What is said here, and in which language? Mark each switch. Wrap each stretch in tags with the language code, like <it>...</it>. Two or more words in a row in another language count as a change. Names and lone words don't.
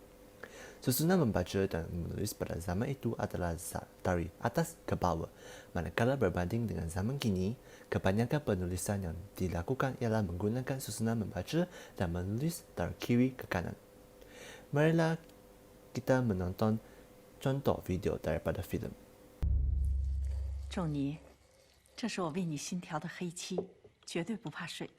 <ms>Susunan membaca dan menulis pada zaman itu adalah dari atas ke bawah, manakala berbanding dengan zaman kini, kebanyakan penulisan yang dilakukan ialah menggunakan susunan membaca dan menulis dari kiri ke kanan. Marilah kita menonton contoh video daripada filem.</ms> <zh>仲尼，这是我为你新调的黑漆，绝对不怕水的。</zh>